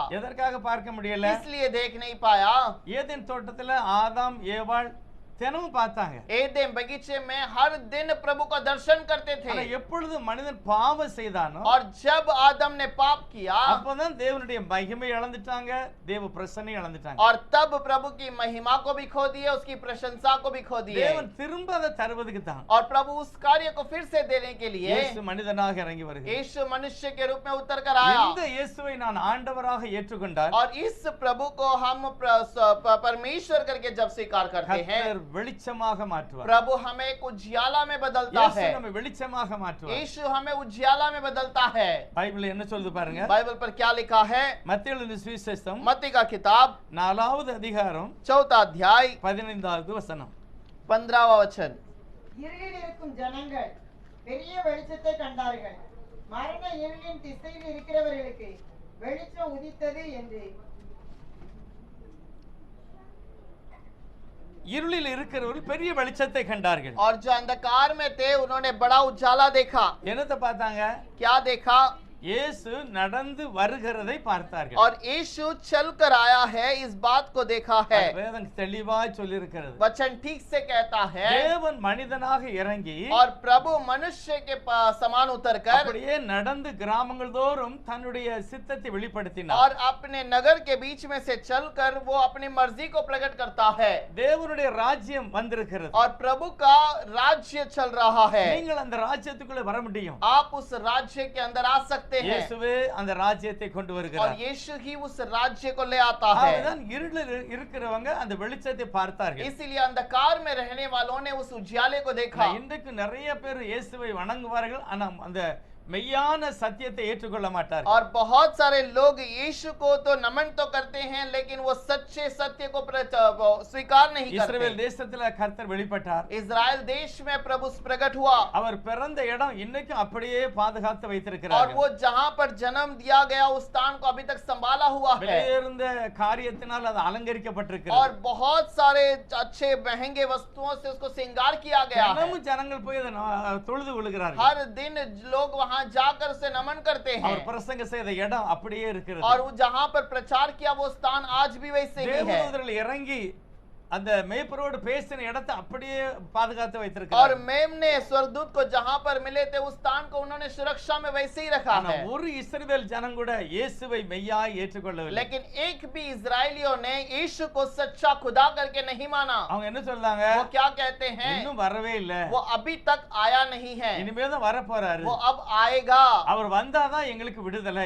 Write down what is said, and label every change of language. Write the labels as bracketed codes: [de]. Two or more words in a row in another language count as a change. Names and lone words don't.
[ta] எதற்காக பார்க்க முடியல? [hi] इसलिए देख नहीं पाया, [ta] ஏதேன் தோட்டத்துல ஆதாம் ஏவாள் தினமும் பார்த்தாங்க, [hi] एदेन बगीचे में हर दिन प्रभु का दर्शन करते [ta] ஆனா [hi] थे, [ta] எப்பொழுது மனிதன் பாவம் செய்தானோ [hi] और जब आदम ने पाप किया, [ta] அப்பதான் தேவனுடைய மகிமை இழந்துட்டாங்க, தேவ பிரசன்னை இழந்துட்டாங்க. [hi] और तब प्रभु की महिमा को भी खो दिए, उसकी प्रशंसा को भी खो दिए, [ta] தேவன் திரும்ப அதை தருவதுக்கு தான் [hi] और प्रभु उस कार्य को फिर से देने के लिए [ta] இயேசு மனிதனாக இறங்கி வருகிறார். [hi] यीशु मनुष्य के रूप में उतर कर आया, [ta] இந்த இயேசுவை நான் ஆண்டவராக ஏற்றுக்கொண்டால் [hi] और इस प्रभु को हम परमेश्वर करके जब स्वीकार करते हैं, [ta] கர்த்தர் வெளிச்சமாக மாற்றுவார். [hi] प्रभु हमें एक उजियाला में बदलता [ta] இயேசு [hi] है, [ta] நம்மை வெளிச்சமாக மாற்றுவார். [hi] यीशु हमें उजियाला में बदलता है। [ta] பைபிள் என்ன சொல்லுது பாருங்க, [hi] बाइबल पर क्या लिखा है? [ta] மத்தேயு எழுதின சுவிசேஷம் [hi] मत्ती का किताब [ta] 4வது அதிகாரம் [hi] 4 अध्याय [ta] 15வது வசனம். [hi] 15वां वचन। [ta] இருளில் இருக்கும் ஜனங்கள் பெரிய வெளிச்சத்தை கண்டார்கள். மரண இருளின் திசையில் இருக்கிறவர்களுக்கு வெளிச்சம் உதித்தது என்று. இருளில் இருக்கிறவர்கள் பெரிய வெளிச்சத்தை கண்டார்கள். [hi] और जो अंधकार में थे उन्होंने बड़ा उजाला देखा। [ta] என்னத்தை பார்த்தாங்க? [hi] क्या देखा? [ta] இயேசு நடந்து வருகிறதை பார்த்தார்கள். [hi] और यीशु चल कर आया है, इस बात को देखा है। [ta] வேதம் தெளிவாய் சொல்லியிருக்கிறது. [hi] वचन ठीक से कहता है, [ta] தேவன் மனிதனாக இறங்கி [hi] और प्रभु मनुष्य के समान उतरकर [ta] அப்படியே நடந்து கிராமங்கள் தோறும் தன்னுடைய சித்தத்தை வெளிப்படுத்தினார். [hi] और अपने नगर के बीच में से चलकर वो अपनी मर्जी को प्रकट करता है, [ta] தேவனுடைய ராஜ்யம் வந்திருக்கிறது, [hi] और प्रभु का राज्य चल रहा है। [ta] நீங்கள் அந்த ராஜ்யத்துக்குள்ள வர முடியும். [hi] आप उस राज्य के अंदर आ सकते हैं, [ta] இயேசுவே அந்த ராஜ்யத்தை கொண்டு [hi] और [ta] வருகிறார். [hi] यीशु ही उस राज्य को ले आता है। [ta] அதுதான் இருளில் இருக்கிறவங்க அந்த வெளிச்சத்தை பார்த்தார்கள். [hi] इसीलिए अंधकार में रहने वालों ने उस उजियाले को देखा। [ta] இன்றைக்கு நிறைய பேர் இயேசுவை வணங்குவார்கள், ஆனா அந்த மெய்யான சத்தியத்தை ஏற்றுக்கொள்ள மாட்டார்கள். [hi] और बहुत सारे लोग यीशु को तो नमन तो करते हैं, लेकिन वो सच्चे सत्य को स्वीकार नहीं [ta] இஸ்ரவேல் [hi] करते। [ta] தேசத்துல கர்த்தர் வெளிப்பட்டார். [hi] इजराइल देश में प्रभु प्रकट हुआ, [ta] அவர் பிறந்த இடம் இன்னைக்கும் அப்படியே பாதுகாத்து [hi] और [ta] வைத்திருக்கிறார். [hi] वो जहां पर जन्म दिया गया उस स्थान को अभी तक संभाला हुआ है, [ta] வெளியிருந்த காரியத்தினால் அது [hi] और [ta] அலங்கரிக்கப்பட்டிருக்கிறது. [hi] बहुत सारे अच्छे महंगे वस्तुओं से उसको श्रृंगार किया गया है। [ta] தினமும் ஜனங்கள் போய் அதை தொழுது கொள்கிறார்கள். [hi] हर दिन लोग वहां जाकर उसे नमन करते हैं, [ta] அவர் பிரசங்க செய்த இடம் அப்படியே இருக்கிறது. [hi] और वो जहां पर प्रचार किया वो स्थान आज भी वैसे ही है। [ta] தேவதூதர்கள் இறங்கி அந்த மேய்ப்பரோடு பேசின இடத்தை அப்படியே பாதுகாத்து [hi] और [ta] வைத்திருக்கிறார். [hi] मेम ने स्वर्गदूत को जहां पर मिले थे उस स्थान को उन्होंने सुरक्षा में वैसे ही रखा [ta] ஆனா [hi] है। [ta] ஒரு இஸ்ரவேல் ஜனம் கூட இயேசுவை மெய்யாய் ஏற்றுக்கொள்ளவில்லை. [hi] लेकिन एक भी इजरायलियों ने यीशु को सच्चा खुदा करके नहीं माना। [ta] அவங்க என்ன சொல்றாங்க? [hi] वो क्या कहते हैं? [ta] இன்னும் வரவே இல்ல, [hi] वो अभी तक आया नहीं है, [ta] இனிமே தான் வர போறாரு, [hi] वो अब आएगा, [ta] அவர் வந்தாதான் எங்களுக்கு விடுதலை,